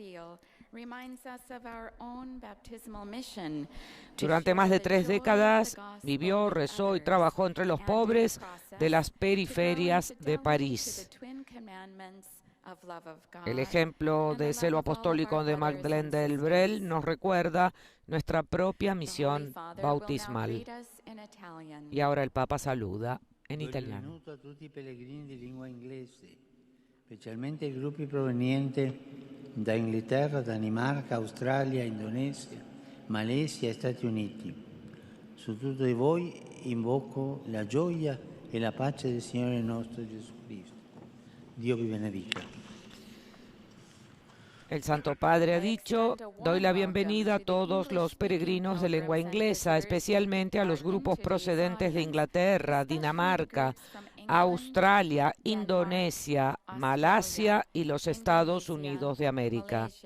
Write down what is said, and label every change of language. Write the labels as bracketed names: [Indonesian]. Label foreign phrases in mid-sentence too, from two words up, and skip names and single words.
[Spanish] Durante más de 3 décadas vivió, rezó y trabajó entre los pobres de las periferias de París. El ejemplo de celo apostólico de Madeleine Delbrel nos recuerda nuestra propia misión bautismal. Y ahora el Papa saluda en italiano. [Italian] Benvenuto a tutti i pellegrini di lingua inglese, specialmente i gruppi provenienti da Inghilterra, Danimarca, Australia, Indonesia, Malesia e Stati Uniti. Su tutti voi invoco la gioia e la pace del Signore nostro Gesù Cristo. Dio vi benedica. [Spanish] El Santo Padre ha dicho: doy la bienvenida a todos los peregrinos de lengua inglesa, especialmente a los grupos procedentes de Inglaterra, Dinamarca, Australia, Indonesia, Malasia y los Estados Unidos de América.